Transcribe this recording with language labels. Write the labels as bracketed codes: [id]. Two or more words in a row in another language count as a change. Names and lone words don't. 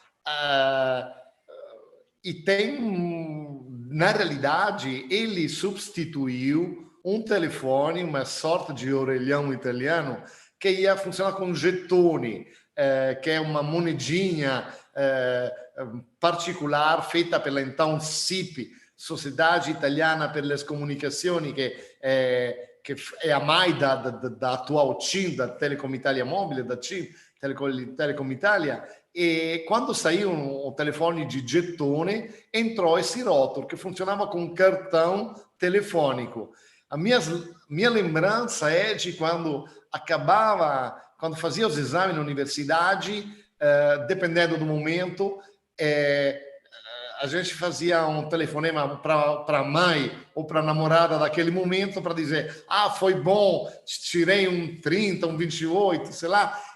[pt] E na realidade, ele substituiu um telefone, uma sorte de orelhão italiano, que ia funcionar com gettoni, que é uma monedinha particolare feita pela então SIP, Sociedade Italiana per le Comunicazioni, [it] che è [pt] a mai da atual TIM, da Telecom Italia Mobile, da TIM, Telecom Italia. E quando saiu um telefone de gettone, entrou esse Rotor, que funcionava com cartão telefônico. A minha lembrança é de quando fazia os exames na universidade, dependendo do momento, a gente fazia um telefonema para a mãe ou para a namorada daquele momento para dizer: foi bom, tirei um 30, um 28, sei lá.